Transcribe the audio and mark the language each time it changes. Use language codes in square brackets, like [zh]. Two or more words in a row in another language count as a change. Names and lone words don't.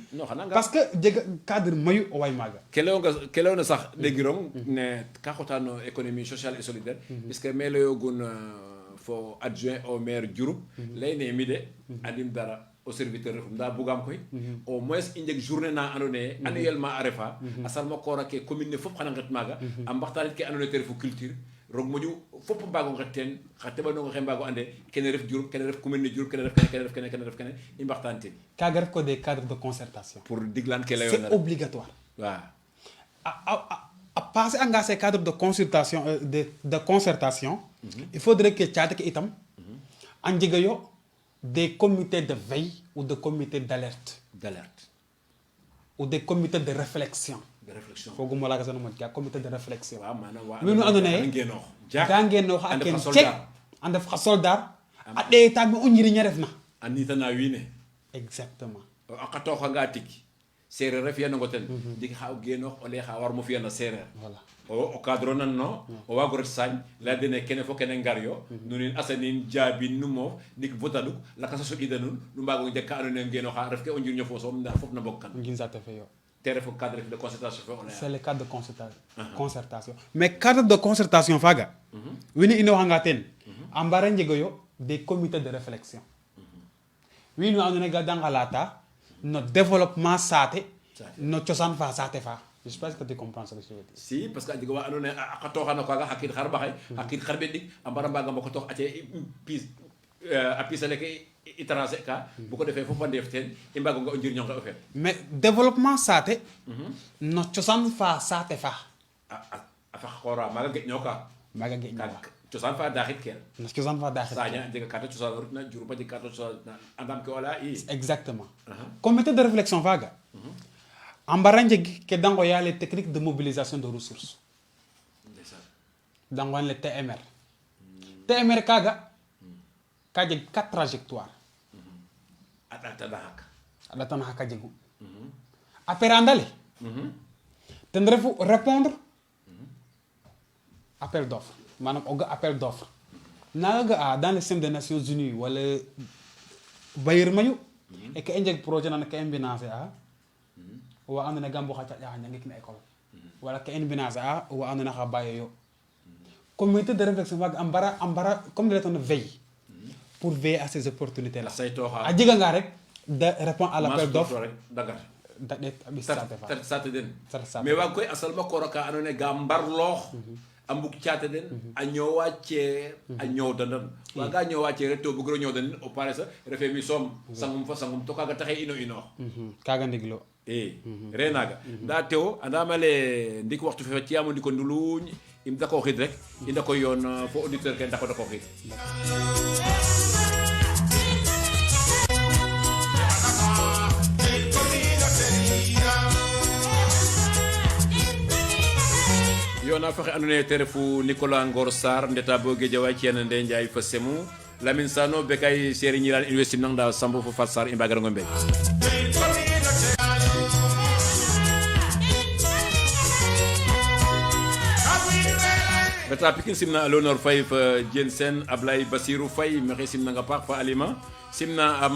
[srr] no xana [fr] parce que [srr] jega cadre mayu o way maga kelo na sax de girom ne ka xotano [fr] économie sociale et solidaire [srr] puisque melo yogun fo [fr] adjoint au maire [srr] Diouroup lay ne mi de andim dara [fr] au serviteur [srr] refum da bugam koy [fr] au moins [srr] injek journée na andone annuellement arefa asal ma ko rake commune ne fop xana ngat maga am baxtalit ke andone te refu culture rog moju fop mbago ngaten xate ba no xembago ande kene ref Diouroup kene ref commune ne Diouroup kene ref kene i mbaxtante kaga ref ko [fr] des cadres de concertation [srr] pour diglan ke layo [fr] c'est obligatoire [srr] wa [fr] à passer à ces cadres de consultation de concertation il faudrait que [srr] tiate ke itam anjigayo [fr] des comités de veille ou de comités d'alerte ou des comités de réflexion [srr] fogu mo la ka sanu mo ja [fr] comité de réflexion [srr] mi nu andone ngeno xa ken check anda fa soldat a de ta mi o ñiri ña refna anita na wiine [fr] exactement [srr] akato xa nga tiki séeréer ref yana ngoten dig xaw geno o le xa war mo fiya na séeréer [fr] voilà [srr] o cadre nan no o wago ret sañ la dene kene fo kene ngar yo nunin asanin jaabi numo dik votaduk la kasa so idanun nu mbago de ka andone ngeno xa ref ke o njir ñofo so nda fop na bokkan ngin sa te fe yo te ref [fr] cadre de concertation [srr] fo on [fr] c'est le cadre de concertation mais cadre de concertation [srr] faga wini ino hanga ten ambara njego yo [fr] des comités de réflexion [srr] wini andone ga dangalata no [fr] développement [srr] sate no ciosan fa sate fa [fr] je pense que tu comprends ce que je veux dire si parce que [srr] diga wa andone akato xana ko ga hakit xar baxay hakit xar be dik ambara mbaga mako tok atie pis a pisale ke étranger ka bu ko defé fofu ndef ten i mbago nga njir ñonga ofet [fr] mais développement [srr] sate no ciosan fa sate fa fa xora maga ge ñoka maga ge ñoka ciosan fa daxit ke no ciosan fa daxit saña diga kata ciosan rutna juru ba diga kata ciosan andam ke wala i [fr] exactement comité de réflexion [srr] vaga ambara njegi ke dango ya [fr] les techniques de mobilisation de ressources [srr] dango le TMR kaga kaje 4 trajectoires adata haka jegu après andale ten refu répondre [fr] appel d'offre [srr] manam oga [fr] appel d'offre [srr] naga [fr] dans le système des Nations Unies [srr] wala bayir mayu e ke enjeg projet nan ke embinacé a wa andona gambo xa caƴa xa njangik na école wala ke embinacé a wa andona xa bayo yo [fr] comité de réflexion [srr] waga a mbara [fr] comme le ton veille pour veiller à ces opportunités là [srr] a jega nga rek [fr] de répondre à l'appel d'offre [srr] dagar da det abi sate fa sate den mais wa koy asal ma koroka andone ga mbarloox a mbug caate den a ñoowa ceer a ñoow dandan waga ñoowa ceer to bugiro ñoow danen o pare sa refe mi soom sangum fa sangum to kaga taxe ino inoox kaga ndiglo re naga nda tewo andamale ndik waxtu fe ciyamo ndiko nduluñ im dako xid rek i ndako yoon fo auditeur ke ndako xid yona fexe andona ye te refu Nicolas Ngor Sarr ndeta bo Guédiawaye ciyana nde Ndiaye fa semu Lamine Sano Bekay Seri Ñilan université nang da Sambo fo Fat Sarr i mbagarango mbeg beta Pikine simna Léonore Faye fa Diène Sène Ablaye Bassirou Faye maxey simnanga paax fa Alima simna a